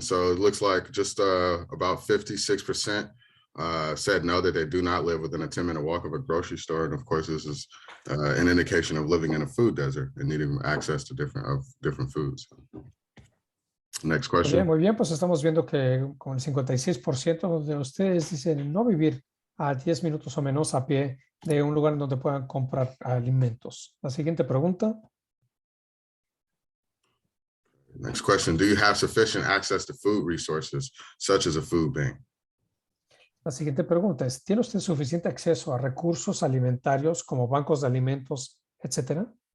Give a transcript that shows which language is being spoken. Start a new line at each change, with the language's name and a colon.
English: So it looks like just about 56% said no, that they do not live within a 10-minute walk of a grocery store. And of course, this is an indication of living in a food desert and needing access to different foods. Next question.
Spanish: Muy bien, pues estamos viendo que con el 56% de ustedes dicen no vivir a 10 minutos o menos a pie de un lugar donde puedan comprar alimentos. La siguiente pregunta.
English: Next question, do you have sufficient access to food resources, such as a food bank?
Spanish: La siguiente pregunta es, ¿tiene usted suficiente acceso a recursos alimentarios como bancos de alimentos, etcétera?